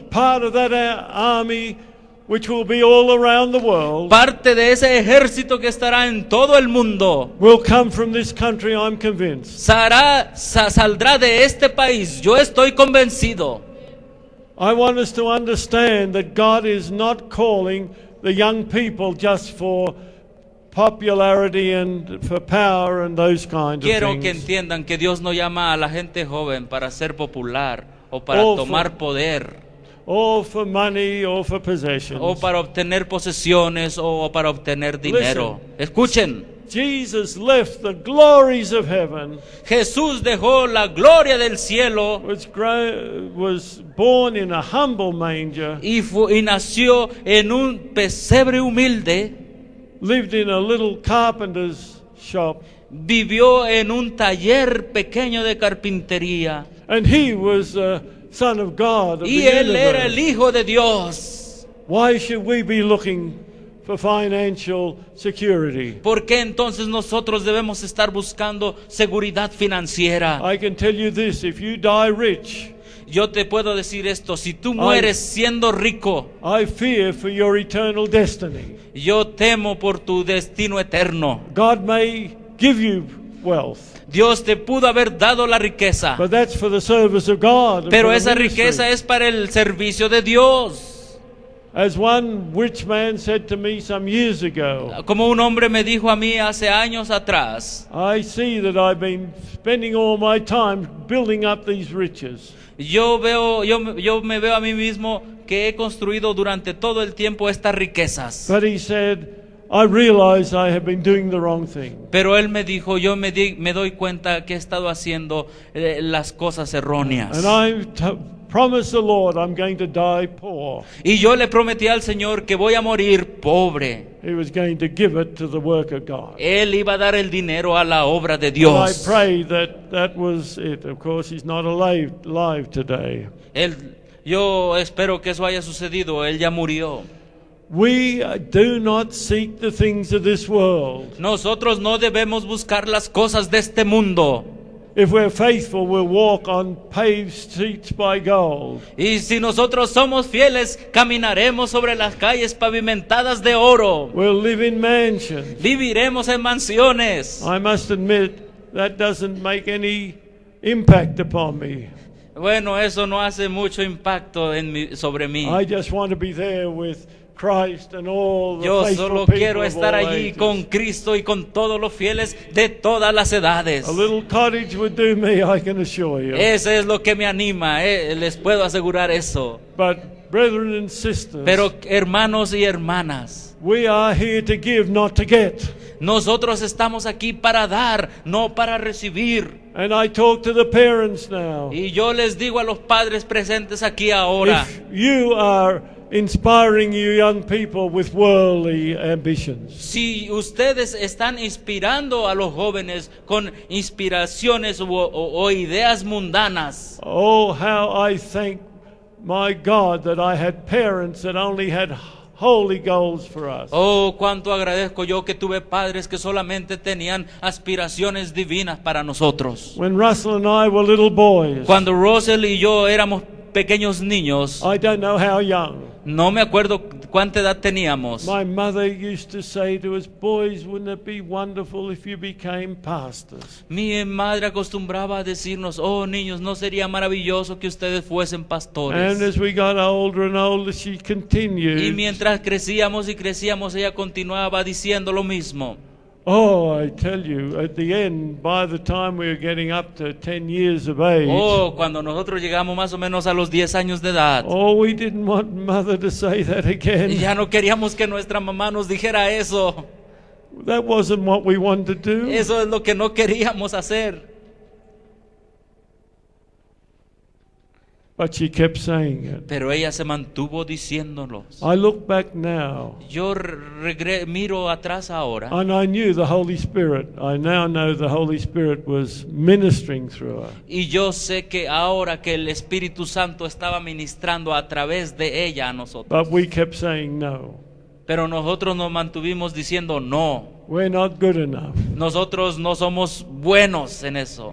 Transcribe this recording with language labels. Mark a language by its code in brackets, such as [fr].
[en] Part of that army, which will be all around the world, [es] Parte de ese ejército que estará en todo el mundo [en] will come from this country, I'm convinced. [es] saldrá de este país. Yo estoy convencido. [en] I want us to understand that God is not calling the young people just for popularity and for power and those kinds of [es] Quiero que [en] things. [es] entiendan que Dios no llama a la gente joven para ser popular o para Oh, tomar poder [en] Or for money or for possessions. [es] o para obtener posesiones o para obtener dinero. Escuchen, [en] Jesus left the glories of heaven, [es] Jesús dejó la gloria del cielo [en] was born in a humble manger, [es] y nació en un pesebre humilde, [en] lived in a little carpenter's shop, [es] vivió en un taller pequeño de carpintería [en] and he was the Son of God of [es] y [en] the [es] él era el [en] universe. [es] Hijo de Dios. [en] Why should we be looking for financial security? [es] ¿Por qué entonces nosotros debemos estar buscando seguridad financiera? [en] I can tell you this, if you die rich, [es] Yo te puedo decir esto, si tú mueres siendo rico, [en] I fear for your eternal destiny. [es] yo temo por tu destino eterno. [en] God may give you wealth, [es] Dios te pudo haber dado la riqueza, [en] but that's for the service of God. and [es] pero [en] for the [es] esa [en] ministry. [es] riqueza es para el servicio de Dios. [en] As one rich man said to me some years ago, [es] Como un hombre me dijo a mí hace años atrás, [en] I see that I've been spending all my time building up these riches. [es] yo me veo a mí mismo que he construido durante todo el tiempo estas riquezas. [en] But he said, I realize I have been doing the wrong thing. [es] Pero él me dijo, yo me doy cuenta que he estado haciendo las cosas erróneas. [en] And I promised the Lord I'm going to die poor. [es] Y yo le prometí al Señor que voy a morir pobre. [en] He was going to give it to the work of God. [es] Él iba a dar el dinero a la obra de [en] And I [es] Dios. [en] pray that was it. Of course, he's not alive today. [es] Yo espero que eso haya sucedido. Él ya murió. [en] We do not seek the things of this world. [es] Nosotros no debemos buscar las cosas de este mundo. [en] If we're faithful, we'll walk on paved streets by gold. [es] Y si nosotros somos fieles, caminaremos sobre las calles pavimentadas de oro. [en] We'll live in mansions. [es] Viviremos en mansiones. [en] I must admit, that doesn't make any impact upon me. [es] Bueno, eso no hace mucho impacto sobre mí. [en] I just want to be there with Christ and all the [es] Yo [en] faithful [es] solo [en] people [es] quiero [en] of [es] estar [en] all [es] allí [en] ages. [es] con Cristo y con todos los fieles de todas las edades. [en] A little cottage would do me, I can assure you. [es] Ese es lo que me anima, les puedo asegurar eso. [en] But brethren and sisters, [es] Pero hermanos y hermanas, [en] we are here to give, not to get. [es] nosotros estamos aquí para dar, no para recibir. [en] And I talk to the parents now. [es] Y yo les digo a los padres presentes aquí ahora, [en] If you are inspiring you young people with worldly ambitions, [es] si ustedes están inspirando a los jóvenes con inspiraciones o ideas mundanas, [en] oh, how I thank my God that I had parents that only had holy goals for us. [es] oh, cuánto agradezco yo que tuve padres que solamente tenían aspiraciones divinas para nosotros. [en] When Russell and I were little boys, [es] Cuando Russell y yo éramos pequeños niños, [en] I don't know how young, [es] no me acuerdo cuánta edad teníamos. [en] my mother used to say to us, boys, wouldn't it be wonderful if you became pastors? [es] Mi madre acostumbraba a decirnos, oh niños, ¿no sería maravilloso que ustedes fuesen [en] And [es] pastores? [en] as we got older and older, she [es] Y [en] continued, [es] mientras crecíamos y crecíamos, ella continuaba diciendo lo mismo. [en] oh, I tell you, at the end, by the time we were getting up to 10 years of age, [es] Oh, cuando nosotros llegamos más o menos a los 10 años de edad, [en] oh, we didn't want mother to say that [es] y [en] again. [es] ya no queríamos que nuestra mamá nos dijera eso. [en] That wasn't what we wanted to do. [es] Eso es lo que no queríamos hacer. [en] But she kept saying it. [es] Pero ella se mantuvo diciéndolos. [en] I look back now, [es] Yo miro atrás ahora [en] and I knew the Holy Spirit. I now know the Holy Spirit was ministering through her. [es] y yo sé que ahora que el Espíritu Santo estaba ministrando a través de ella a nosotros. [en] But we kept saying no. [es] Pero nosotros nos mantuvimos diciendo no. [en] We're not good enough. [es] Nosotros no somos buenos en eso.